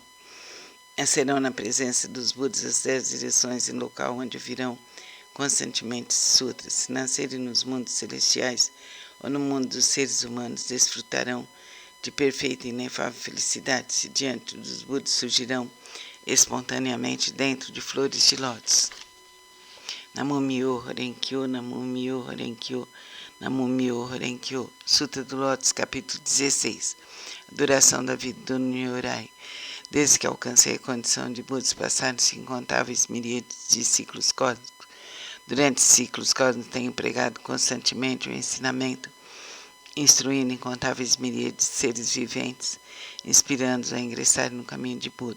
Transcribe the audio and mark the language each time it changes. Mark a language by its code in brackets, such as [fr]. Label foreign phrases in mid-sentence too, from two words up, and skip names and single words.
[pt] Serão na presença dos Budas as 10 direções em local onde virão constantemente sutras. Se nascerem nos mundos celestiais ou no mundo dos seres humanos, desfrutarão de perfeita e inefável felicidade, se diante dos Budas surgirão espontaneamente dentro de flores de lótus. [ja] 南無妙法蓮華経、南無妙法蓮華経、南無妙法蓮華経. [pt] Sutra do Lótus, capítulo 16. A duração da vida do Nyorai. Desde que alcancei a condição de Budas, passaram-se incontáveis miríades de ciclos cósmicos. Durante ciclos cósmicos tenho pregado constantemente o ensinamento, instruindo incontáveis miríades de seres viventes, inspirando-os a ingressarem no caminho de Buda.